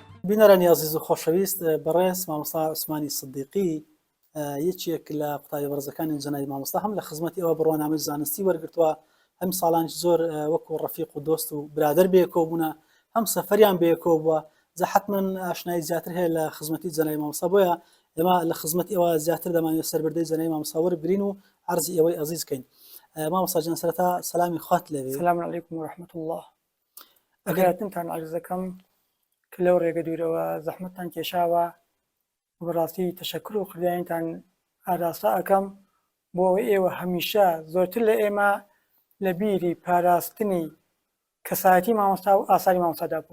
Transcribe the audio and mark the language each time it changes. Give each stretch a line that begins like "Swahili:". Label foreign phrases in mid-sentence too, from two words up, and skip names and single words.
Central Kurdish: بینەرانی عزیز و خۆشەویست بەڕێز مامۆستا عوسمانی سدیقی یەکێک لە قوتابی بەڕێزەکانی جەنابی مامۆستا هەم لە خزمەتی ئەوە بڕوانامەی زانستی وەرگرتووە هەم ساڵانش زۆر وەکو ڕەفیق و دۆست و برادر بێکۆ بوونە هەم سەفەریان بێکۆ بووە حتمما ئاشنایی زیاتر هەیە لە خزمەتی جەنابی مامۆستا بۆیە ئێمە لە خزمەتی ئەوە زیاتر دەمانوێت سەربردەی جەنابی مامۆستا وەربگرین و عەرزی ئەوەی عەزیز بکەین. مامۆستا جان سەرەتا سەلامی خوات لەوێ.
Arabic: السلام عليكم ورحمة الله.
Central Kurdish: ئەگەرتان عەرز دەکەم کە لەو ڕێگە دوورەوە زەحمەتتان کێشاوە بەڕاستی تەشەکر و خدایانتان ئاراستا ئەەکەم بۆ ئەوەی ئێوە هەمیشە زۆرتر لە ئێمە لە بیری پاراستنی کەسایەتی مامۆستا و ئاساری مامۆستادا بوون.